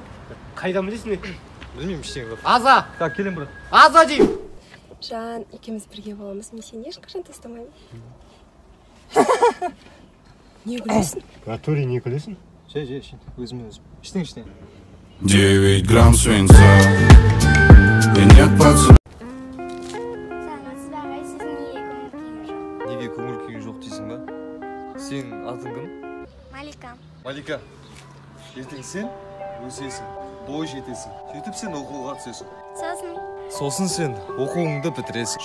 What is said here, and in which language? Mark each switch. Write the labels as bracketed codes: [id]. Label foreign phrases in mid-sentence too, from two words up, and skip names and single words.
[kk] Қайдан білесің не? Білмеймін ештеңе бар. Аза! Так, келем брат. Аза деймін! Жан, екеуміз бірге боламыз, мен сені ешқашан тастамаймын. Не күлесің? Натуре не күлесің? Жай, өзіме. Ештеңе. [ru] 9 грамм свинца. И нет пацана. [kk] Неге көңіл күйің жоқ дейсің ба? Сен атың кім? Малика. Ертең сен өсесің, бой жетесің. Сөйтіп сен оқуға түсесің. Сосын сен оқуыңды бітіресің.